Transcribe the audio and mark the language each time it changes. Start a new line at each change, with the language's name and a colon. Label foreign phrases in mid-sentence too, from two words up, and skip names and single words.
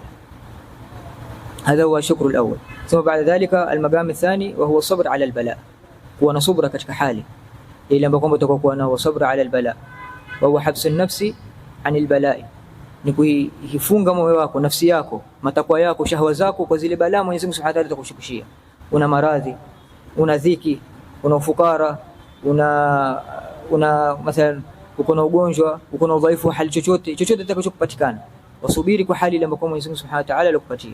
Arabic: هذا هو الشكر الأول. ثم بعد ذلك المقام الثاني وهو الصبر على البلاء،
Swahili: kuwa صبر katika hali ile ambayo kwamba utakuwa na
Arabic: صبر على البلاء وهو حبس النفس عن البلاء,
Swahili: ni kuifunga moyo wako, nafsi yako, matakwa yako, shahwa zako kwa zile balaa Mwenyezi Mungu
Arabic: سبحانه وتعالى
Swahili: atakushukushia. Una maradhi, una dhiki, una ufukara, una mathalan uko na ugonjwa, uko na udhaifu wa hali, chochote kitakachokupatikana, wasubiri kwa hali ile ambayo Mwenyezi Mungu
Arabic: سبحانه وتعالى
Swahili: alikupatia.